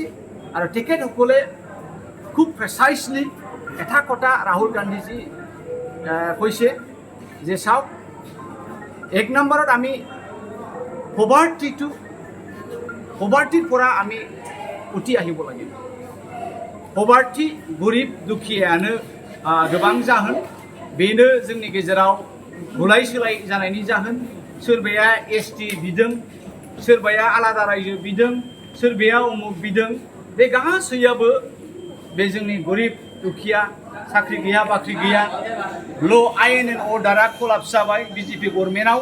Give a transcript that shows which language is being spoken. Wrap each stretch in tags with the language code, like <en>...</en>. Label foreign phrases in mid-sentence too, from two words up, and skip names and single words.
<as>আৰু তেখেতসকলে খুব প্ৰেচাইজলি এটা কথা ৰাহুল গান্ধীজী কৈছে যে চাওক, 1 নম্বৰত আমি পভাৰ্টিৰ পৰা আমি উঠি আহিব লাগিব. পভাৰ্টি,</as> <brx>गरिब दुखियानो गोबां जाहोन. बेनो जोंनि गेजेराव गुलाय सोलाय जानायनि जाहोन. सोरबाया ST बिदों, सोरबाया आलादा रायजो बिदों, सोरबाया उमुक बिदों. बे गासैयाबो बे जोंनि गरिब दुखिया, साख्रि गैया, बाख्रि गैया,</brx> <en>law and order collapse</en> <brx>जाबाय BJP गभर्नमेन्टआव.</brx>